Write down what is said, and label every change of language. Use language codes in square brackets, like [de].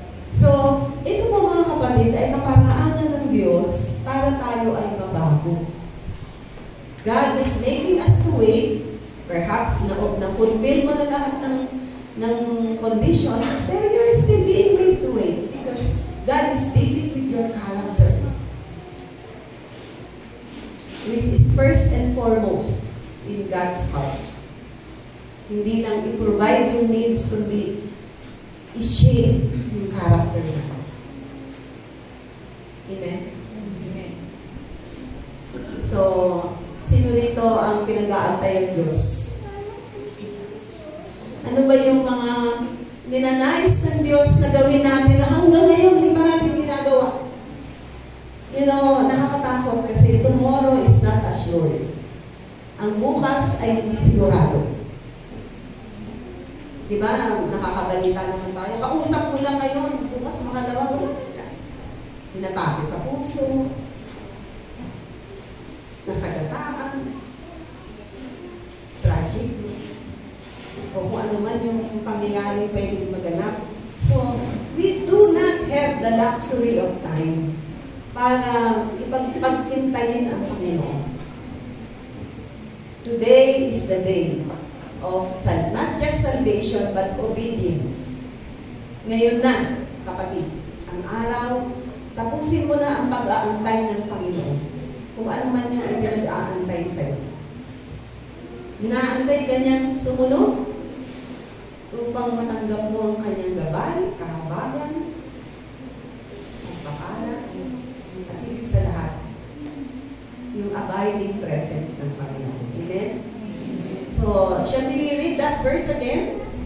[tl] So, ito po mga kapatid ay kaparaanan ng Diyos para tayo ay mabago. God is making us to wait. [en] Perhaps [tl] na-fulfill mo na lahat ng conditions, pero [en] you're still being made to wait because God is dealing with your character, which is first and foremost in God's heart. [tl] Hindi lang i-provide yung needs, kundi i-shape yung character natin. Amen? Amen. So, sino rito ang pinag-aantay ng Diyos? Ano ba yung mga ninanais ng Diyos na gawin natin na hanggang ngayon hindi pa natin ginagawa? [en] You know, [tl] nakakatakot kasi [en] tomorrow is not assured. [tl] Ang bukas ay hindi sigurado. Diba? Nakakabalita naman tayo. Kausap mo lang ngayon, bukas makalawa, wala siya. Hinatake sa puso, nasagasaan, tragic, o kung ano man yung pangyayari pwedeng maganap. [en] So, we do not have the luxury of time [tl] para ipagpagpintayin ang Panginoon. [en] Today is the day of not just salvation but obedience. [tl] Ngayon na, kapatid, ang araw, tapusin mo na ang pag-aantay ng Panginoon. Kung ano man yung pinag-aantay sa'yo. Hinaantay ka niyang sumunod upang matanggap mo ang kanyang gabay, kahabagan, pagpapala, at higit sa lahat, yung abiding presence ng Panginoon. Amen? [en] So, shall we read that verse again?